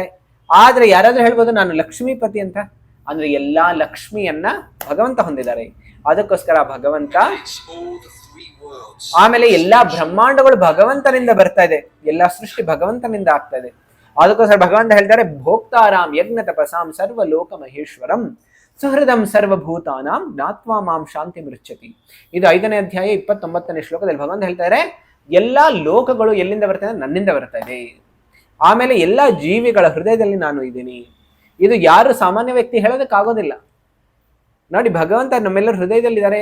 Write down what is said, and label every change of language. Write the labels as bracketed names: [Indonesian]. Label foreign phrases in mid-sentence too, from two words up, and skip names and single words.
[Kannada] ಆದ್ರೆ ಯಾರಾದ್ರೂ ಹೇಳ್ಬೋದು ನಾನು ಲಕ್ಷ್ಮೀಪತಿ ಅಂತ? ಅಂದ್ರೆ ಎಲ್ಲಾ ಲಕ್ಷ್ಮಿಯನ್ನ ಭಗವಂತ ಹೊಂದಿದ್ದಾರೆ. ಅದಕ್ಕೋಸ್ಕರ ಭಗವಂತ. ಆಮೇಲೆ ಎಲ್ಲಾ ಬ್ರಹ್ಮಾಂಡಗಳು ಭಗವಂತನಿಂದ ಬರ್ತಾ ಇದೆ, ಎಲ್ಲಾ ಸೃಷ್ಟಿ ಭಗವಂತನಿಂದ ಆಗ್ತಾ ಇದೆ. ಅದಕ್ಕೋಸ್ಕರ ಭಗವಂತ ಹೇಳ್ತಾರೆ, [Sanskrit] ಭೋಕ್ತಾರಾಮ್ ಯಜ್ಞ ತಪಸಾಂ ಸರ್ವಲೋಕ ಮಹೇಶ್ವರಂ ಸುಹೃದಂ ಸರ್ವಭೂತಾನಾಂ ಜ್ಞಾತ್ವಾ ಮಾಂ ಶಾಂತಿ ಮೃಚ್ಛತಿ. [Kannada] ಇದು 5ನೇ ಅಧ್ಯಾಯ 29ನೇ ಶ್ಲೋಕದಲ್ಲಿ ಭಗವಂತ ಹೇಳ್ತಾರೆ, ಎಲ್ಲಾ ಲೋಕಗಳು ಎಲ್ಲಿಂದ ಬರ್ತಾ ಇದೆ? ನನ್ನಿಂದ ಬರ್ತಾ ಇದೆ. ಆಮೇಲೆ ಎಲ್ಲಾ ಜೀವಿಗಳ ಹೃದಯದಲ್ಲಿ ನಾನು ಇದ್ದೀನಿ. ಇದು ಯಾರು ಸಾಮಾನ್ಯ ವ್ಯಕ್ತಿ ಹೇಳೋದಕ್ಕಾಗೋದಿಲ್ಲ. ನೋಡಿ, ಭಗವಂತ ನಮ್ಮೆಲ್ಲರ ಹೃದಯದಲ್ಲಿದ್ದಾರೆ.